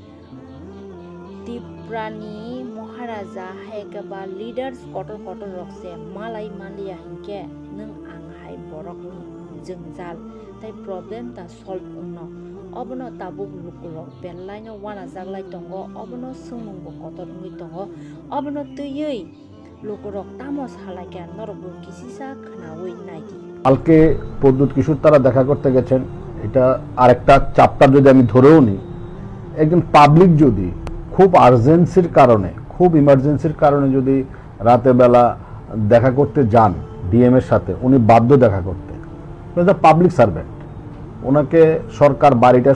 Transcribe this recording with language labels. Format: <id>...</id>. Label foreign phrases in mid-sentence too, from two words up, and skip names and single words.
<trp>त्रिपुरानि महाराजा हायकेबा लीडर्स कटर कटर रकसे मालाय मानलिया हिंके नों आंहाय बरकनि जोंजाल ताई प्रब्लेम ता सल्व ओंनो अबनो ताबुक लुकुलक बेनलायनो वाना जागलाय दंगो अबनो सोंमुंबो कतर ओंगै दंगो अबनो तैयै लुकुरक तामो सालायके नरबो किसिसा खोनावै नायदि</trp> <bn>কালকে প্রদ্যুৎ কিশোর তারা দেখা করতে গেছেন এটা আরেকটা চ্যাপ্টার যদি আমি ধরেও নিই একজন পাবলিক যদি খুব আর্জেন্সির কারণে খুব ইমার্জেন্সির কারণে যদি রাতে বেলা দেখা করতে যান DM এর সাথে উনি বাধ্য দেখা করতে</bn> <en>public servant</en> <bn>ওনাকে সরকার বাড়িটা</bn>